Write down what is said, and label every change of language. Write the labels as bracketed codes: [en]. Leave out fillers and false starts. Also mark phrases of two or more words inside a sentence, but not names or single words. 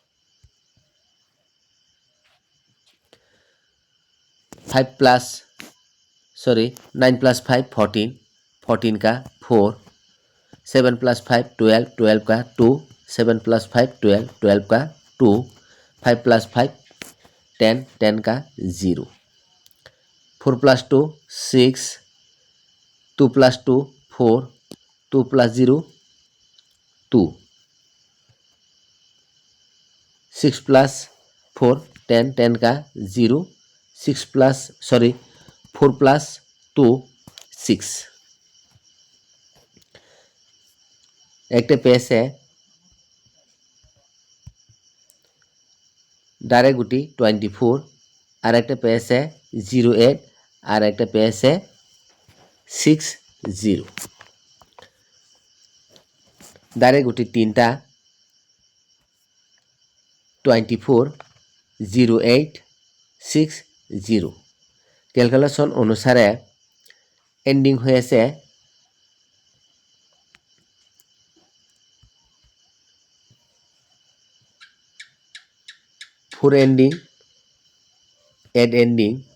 [hi] 5 plus 9 plus 5 14 14 का 4 7 plus 5 12 12 का 2 7 plus 5 12 12 का 2 5 plus 5 10 10 का 0 4 plus 2 6 2 plus 2 4 2 plus 0 2 6 plus 4 10 10 का 0 6 plus 4 plus 2 6 [bn] একটা পেয়েছে ডাইরেক্ট গুটি 24 আর একটা পেয়েছে 08 আর একটা পেয়েছে 60 ডাইরেক্ট গুটি তিনটা 24 08 60 ক্যালকুলেশন অনুসারে এন্ডিং হয়েছে 4 ending 8 ending